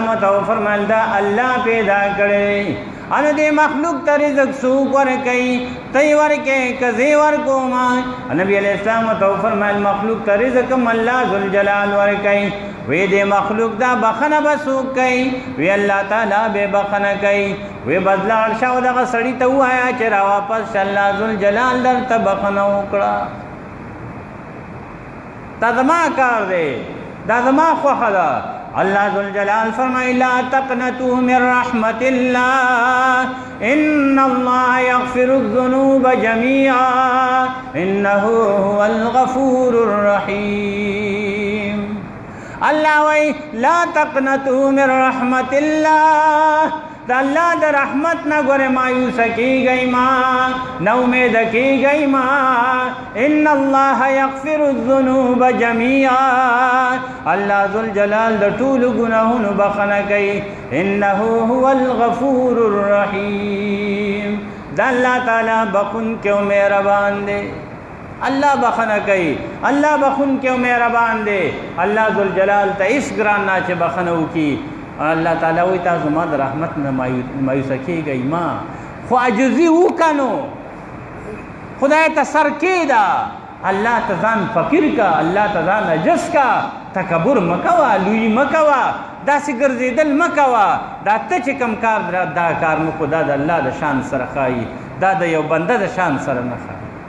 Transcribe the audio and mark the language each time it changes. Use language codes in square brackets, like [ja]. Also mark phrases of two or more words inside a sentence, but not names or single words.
[ps] ته فرمایل دا الله پیدا کړی انو دې مخلوق ته رزق څوک ورکوي ته یې ورکې که زه ورکوم نبی علیہ السلام ته فرمایل مخلوق ته رزق هم الله ذوالجلال ورکوي وی دې مخلوق دا بخنه به څوک کوي وی الله تعالی به بخنه کوي وی بدلاړ شه او دغه سړي ته ووایه چې را واپس شه الله ذوالجلال درته بخنه وکړه دا زما کار دی دا زما خوښه ده الله ذوالجلال فرمای [ar] لا تقنطوا من رحمت الله ان الله يغفر الذنوب جميعا انه هو الغفور الرحيم [ps] الله وی [ar] لا تقنطوا من رحمت الله [ps] د الله د رحمت نه ګوره مایوسه کېږئ ما نه امیده کېږئ ما [ar] ان الله یغفر الذنوب جمیعا [ps] الله ذوالجلال د ټولو ګناهونو بخښنه کوي [ar] انه هو الغفور الرحیم [ps] د الله تعالی بخښونکی او مهربان دی الله بخښنه کوي الله بخښونکی او مهربان دی الله ذوالجلال ته هېڅ ګران نه چې بخښنه وکړي الله تعالی وی تاسو ما د رحمت نه مایوسه کېږئ ما خو عجزي وکنو خدای ته سر کېده الله ته ځان فقیر کا الله ته ځان عجز کا تکبر مکوه لوی مکوه داسې ګرځېدل مکوه دا ته چې کوم کار دا کار مکو دا د الله د شان سره ښایي دا د یو بنده د شان سره نه ښایي